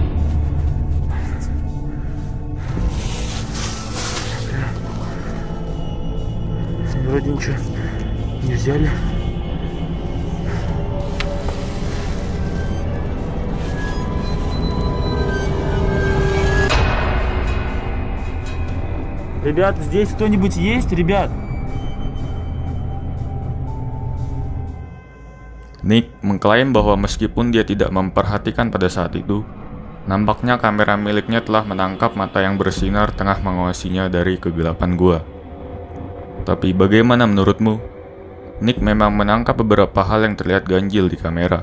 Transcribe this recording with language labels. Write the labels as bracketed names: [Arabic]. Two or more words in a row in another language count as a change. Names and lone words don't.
[Russian] Вроде ничего не взяли. Ребят, здесь кто-нибудь есть, ребят? [Indonesian] Nick mengklaim bahwa meskipun dia tidak memperhatikan pada saat itu, nampaknya kamera miliknya telah menangkap mata yang bersinar tengah mengawasinya dari kegelapan gua. Tapi bagaimana menurutmu? Nick memang menangkap beberapa hal yang terlihat ganjil di kamera.